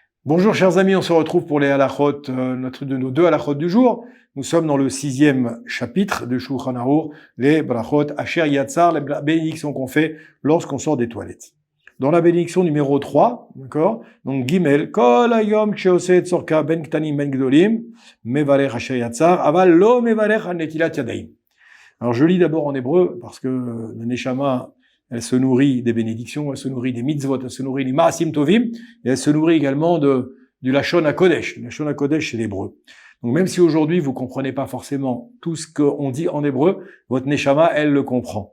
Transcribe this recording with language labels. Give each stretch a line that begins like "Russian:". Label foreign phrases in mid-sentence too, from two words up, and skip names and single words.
French: Bonjour chers amis, on se retrouve pour les halachot, de nos deux halachot du jour. Nous sommes dans le 6e chapitre de Shulchan Arour, les
Hebrew: ברכות אשר יצר,
French: les bénédictions qu'on fait lorsqu'on sort des toilettes. Dans la bénédiction numéro 3, d'accord, donc
Hebrew: Gimel, כל היום שעושה צרכיו בין קטנים בין גדולים מברך אשר יצר אבל לא מברך על נטילת ידיים.
French: Alors je lis d'abord en hébreu, parce que la Neshama, elle se nourrit des bénédictions, elle se nourrit des mitzvot, elle se nourrit des
Hebrew: מעשים טובים,
French: et elle se nourrit également du
Hebrew: לשון הקודש.
French: Le
Hebrew: לשון הקודש,
French: c'est l'hébreu. Donc même si aujourd'hui vous comprenez pas forcément tout ce qu'on dit en hébreu, votre Neshama, elle le comprend.